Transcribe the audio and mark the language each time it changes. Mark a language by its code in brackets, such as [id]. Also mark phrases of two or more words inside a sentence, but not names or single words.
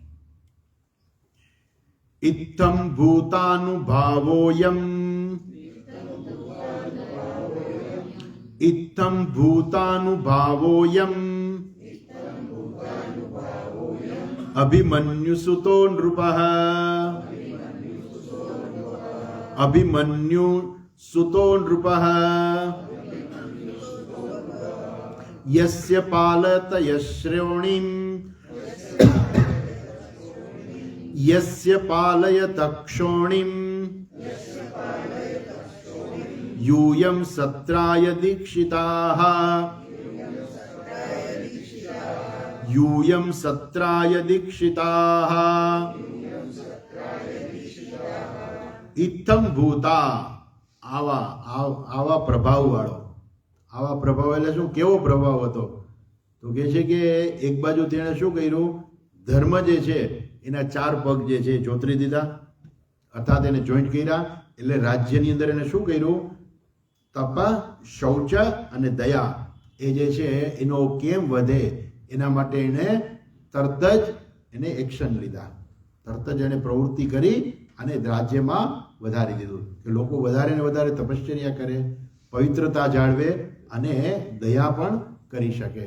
[sa] ઇત્થમ ભૂતાનુભાવોયમ ઇત્થમ ભૂતાનુભાવોયમ અભિમન્યુસુતો નૃપઃ અભિમન્યુસુતો નૃપઃ યસ્ય પાલતયશ્રોણીમ યસ્ય પાલયતક્ષોણીમ यूयं सत्राय दीक्षिताः यूयं सत्राय दीक्षिताः इत्थम भूता. [gu] આવા પ્રભાવ વાળો, આવા પ્રભાવ એટલે શું, કેવો પ્રભાવ હતો? તો કે છે કે એક બાજુ તેણે શું કર્યું, ધર્મ જે છે એના 4 પગ જે છે જોતરી દીધા, અર્થાત એને જોઈન્ટ કર્યા. એટલે રાજ્યની અંદર એને શું કર્યું, તપ, શૌચ અને દયા એ જે છે એનો કેમ વધે એના માટે એને તરત જ એને એક્શન લીધા, તરત જ એને પ્રવૃત્તિ કરી અને રાજ્યમાં વધારી દીધું કે લોકો વધારે ને વધારે તપશ્ચર્યા કરે, પવિત્રતા જાળવે અને દયા પણ કરી શકે.